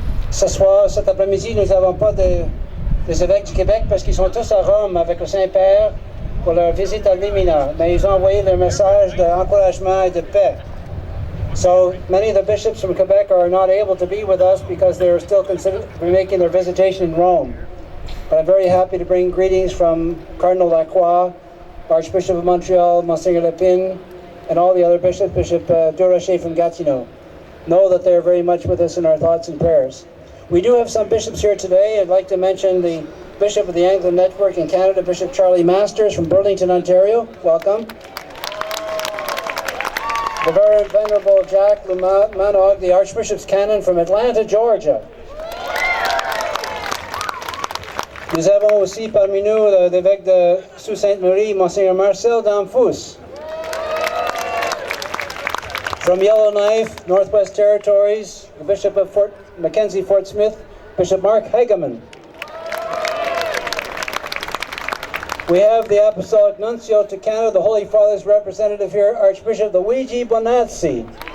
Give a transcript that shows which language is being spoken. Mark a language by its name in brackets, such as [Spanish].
[French] Ce soir, cet après-midi, nous n'avons pas des évêques du Québec parce qu'ils sont tous à Rome avec le Saint-Père pour leur visite à Limina. Mais ils ont envoyé leur message d'encouragement et de paix. [English] So many of the bishops from Quebec are not able to be with us because they're still making their visitation in Rome. But I'm very happy to bring greetings from Cardinal Lacroix, Archbishop of Montreal, Monseigneur Lepine, and all the other bishops, Bishop Durocher from Gatineau. Know that they're very much with us in our thoughts and prayers. We do have some bishops here today. I'd like to mention the Bishop of the Anglican Network in Canada, Bishop Charlie Masters from Burlington, Ontario. Welcome. The Very Venerable Jack Manog, the Archbishop's Canon from Atlanta, Georgia. [French] Nous avons aussi parmi nous l'évêque de Sault-Sainte-Marie, Monseigneur Marcel Damfous. [English] From Yellowknife, Northwest Territories, the Bishop of Mackenzie Fort Smith, Bishop Mark Hageman. We have the Apostolic Nuncio to Canada, the Holy Father's representative here, Archbishop Luigi Bonazzi.